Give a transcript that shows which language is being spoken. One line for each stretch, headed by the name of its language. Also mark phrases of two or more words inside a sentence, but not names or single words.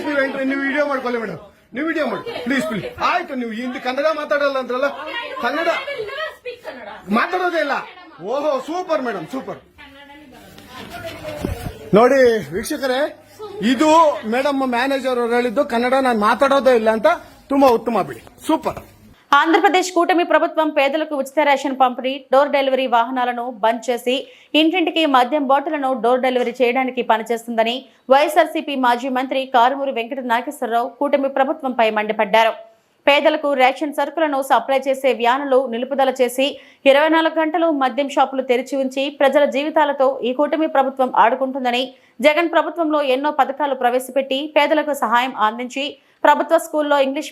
Kannada: ನೀವು ವಿಡಿಯೋ ಮಾಡ್ಕೊಳ್ಳಿ ಮೇಡಮ್, ನೀವು ವಿಡಿಯೋ ಮಾಡಿ ಪ್ಲೀಸ್. ಆಯ್ತು, ನೀವು ಹಿಂದಿ ಕನ್ನಡ ಮಾತಾಡಲ್ಲ ಅಂದ್ರಲ್ಲ, ಕನ್ನಡ ಮಾತಾಡೋದೇ ಇಲ್ಲ.
English: oho, super madam, super.
Kannada: ನೋಡಿ ವೀಕ್ಷಕರೇ, ಇದು
English: madam manager
Kannada: ಅವರು ಹೇಳಿದ್ದು ಕನ್ನಡ ನಾನು ಮಾತಾಡೋದೇ ಇಲ್ಲ ಅಂತ. ತುಂಬಾ ಉತ್ತಮ ಬಿಡಿ, ಸೂಪರ್.
Telugu: ఆంధ్రప్రదేశ్ కూటమి ప్రభుత్వం పేదలకు ఉచిత రేషన్ పంపిణీ,
English: door delivery
Telugu: వాహనాలను బంద్ చేసి ఇంటింటికి మద్యం బాటిళ్లను
English: door delivery
Telugu: చేయడానికి పనిచేస్తుందని వైఎస్ఆర్సీపీ మాజీ మంత్రి కారుమూరి వెంకట నాగేశ్వరరావు కూటమి ప్రభుత్వంపై మండిపడ్డారు. పేదలకు రేషన్ సరుకులను సప్లై చేసే వ్యానులు నిలుపుదల చేసి 24 గంటలు మద్యం షాపులు తెరిచి ఉంచి ప్రజల జీవితాలతో ఈ కూటమి ప్రభుత్వం ఆడుకుంటుందని, జగన్ ప్రభుత్వంలో ఎన్నో పథకాలు ప్రవేశపెట్టి పేదలకు సహాయం అందించి ప్రభుత్వ స్కూల్లో ఇంగ్లీష్